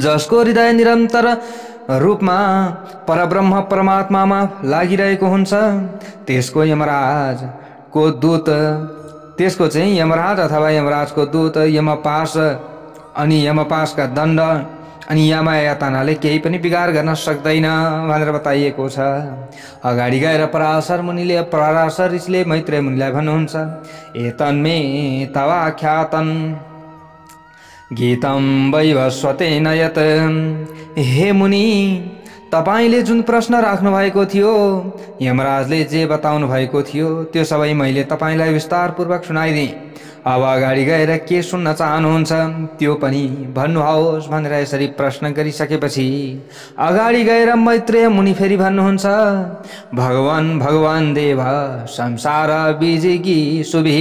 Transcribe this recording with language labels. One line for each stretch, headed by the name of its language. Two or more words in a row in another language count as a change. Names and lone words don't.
Nepali: जसको हृदय निरन्तर रूपमा परब्रह्म परमात्मामा लागिरहेको हुन्छ त्यसको यमराजको दूत, त्यसको चाहिँ यमराज अथवा यमराजको दूत यमपाश अनि यमपाशका दण्ड अनि यमयातनाले केही पनि बिगार गर्न सक्दैन भनेर बताइएको छ। अगाडि गएर पराशर मुनिले पराशर ऋषिले मैत्रेय मुनिलाई भन्नुहुन्छ,
Sanskrit: एतन्मे तवाख्यातन् गीतम वैवस्वतेन यत्।
Nepali: हे मुनि, तपाईले जुन प्रश्न राख्नु भएको थियो, यमराजले जे बताउनु भएको थियो त्यो सबै मैले तपाईलाई विस्तारपूर्वक सुनाइदिएँ। अब अगाडि गएर के सुन्न चाहनुहुन्छ त्यो पनि भन्नुहोस् भनेर यसरी प्रश्न गरिसकेपछि अगाडि गएर मैत्रेय मुनि फेरि भन्नुहुन्छ,
Sanskrit: भगवान भगवान देव संसार विजिगी सुभि।